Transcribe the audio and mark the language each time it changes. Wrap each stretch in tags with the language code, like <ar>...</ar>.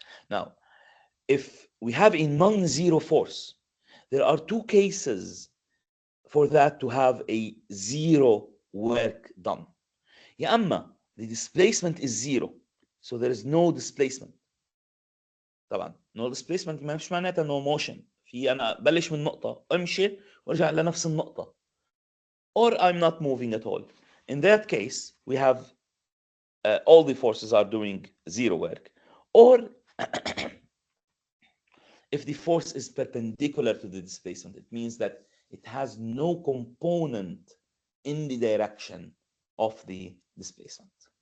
<en>Now, if we have a non-zero force, there are two cases for that to have a zero work done.</en> <ar>يا اما</ar> <en>the displacement is zero, so there is no displacement. طبعا no displacement</en> <ar>مش معناتها</ar> <en>no motion.</en> <ar>في انا بلش من نقطة امشي وارجع لنفس النقطة.</ar> <en>Or I'm not moving at all. In that case, we have all the forces are doing zero work. Or if the force is perpendicular to the displacement, it means that it has no component in the direction of the displacement.</en>